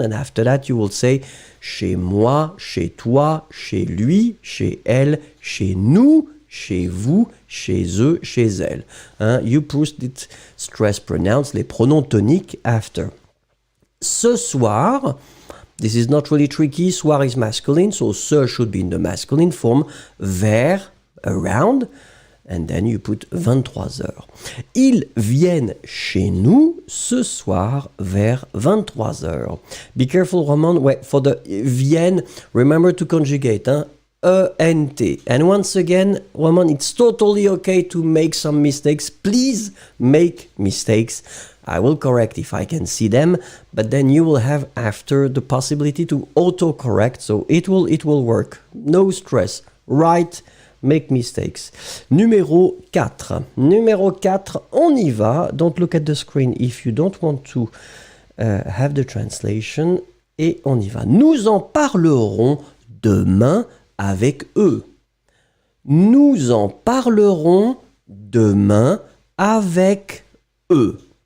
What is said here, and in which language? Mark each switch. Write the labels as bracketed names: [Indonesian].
[English] And after that, you will say [French] chez moi, chez toi, chez lui, chez elle, [English] chez nous, chez vous, chez eux, chez elle. You put it stress pronouns, [French] les pronoms toniques [English] after. Ce soir, this is not really tricky, soir is masculine, so ce should be in the masculine form, vers, around, and then you put 23 heures. [French] Ils viennent chez nous ce soir vers 23 heures. [English] Be careful, Roman, for the viennent, remember to conjugate, E-N-T. And once again, Roman, it's totally okay to make some mistakes. Please make mistakes. I will correct if I can see them, but then you will have after the possibility to auto-correct, so it will work. No stress. Write, make mistakes. [French] Numéro 4. Numéro 4, on y va. [English] Don't look at the screen if you don't want to have the translation. [French] Et on y va. Nous en parlerons demain avec eux. Nous en parlerons demain avec eux.